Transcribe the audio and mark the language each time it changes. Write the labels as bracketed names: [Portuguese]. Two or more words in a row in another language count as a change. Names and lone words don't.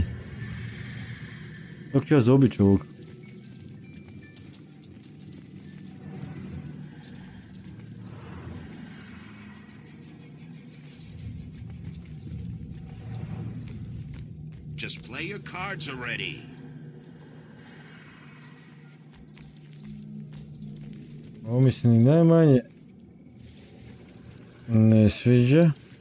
[Serbian] Dok ću ja zaobići ovog. [English] Just play your cards already. [Serbian] Ovo mi se ni najmanje ne sviđa.